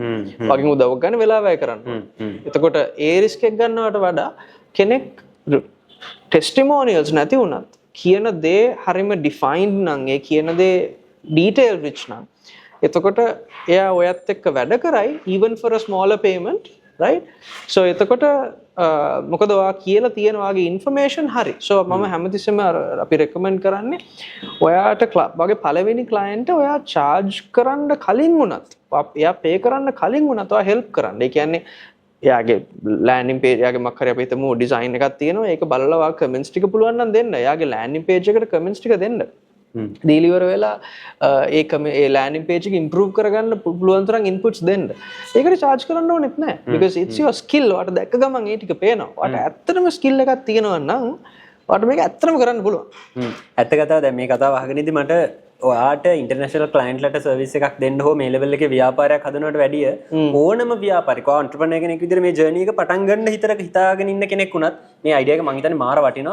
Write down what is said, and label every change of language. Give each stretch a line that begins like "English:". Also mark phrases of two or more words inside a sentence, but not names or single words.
Sinhala: වගේ උදව්වක් ගන්න වෙලාව වැය කරන්න. එතකොට ඒ රිස්ක් එක ගන්නවට වඩා කෙනෙක් ටෙස්ටිමෝනියල්ස් නැති වුණත් කියන දේ හරිම ඩිෆයින්ඩ් නම් ඒ කියන දේ
English: detail rich
Sinhala: නම් එතකොට එයා ඔයත් එක්ක වැඩ කරයි
English: even for a smaller payment, right?
Sinhala: So එතකොට මොකද ඔයා කියලා තියෙන වාගේ information හරි. So මම හැමතිස්සෙම අපි recommend කරන්නේ ඔයාට වගේ පළවෙනි client ඔයා charge කරන්න කලින් වුණත් එයා pay කරන්න කලින් වුණත් ඔයා help කරන්න. ඒ කියන්නේ එයාගේ
English: landing page
Sinhala: එයාගේ මොකක් හරි අපි හිතමු design එකක් තියෙනවා. ඒක බලලා ඔයා comments ටික පුළුවන් නම් දෙන්න. එයාගේ
English: landing page
Sinhala: එකට comments ටික දෙන්න. දීලිවර වෙලා ඒ
English: landing page
Sinhala: එක ඉම්ප්‍රූව් කරගන්න පුළුවන් තරම් ඉන්පුට්ස් දෙන්න. ඒකට charge කරන්න ඕනෙත් නැහැ.
English: because it's your skill.
Sinhala: ඔයාට දැක්ක ගමන් ඒ ටික පේනවා. ඔයාට ඇත්තටම skill එකක් තියෙනවා නම් ඔයාට මේක ඇත්තටම කරන්න පුළුවන්. ඇත්ත කතාව දැන් මේ කතාව අහගෙන ඉඳි මට ඔයාට
English: international clientලට
Sinhala: සර්විස් එකක් දෙන්න හෝ මේ ලෙවල් එකේ ව්‍යාපාරයක් හදනවට වැඩිය ඕනම ව්‍යාපාරික ඔන්ටර්ප්‍රෙනර් කෙනෙක් විදිහට මේ ජර්නි එක පටන් ගන්න හිතාගෙන ඉන්න කෙනෙක් වුණත් මේ අයිඩියා එක මං හිතන්නේ මාර වටිනවා.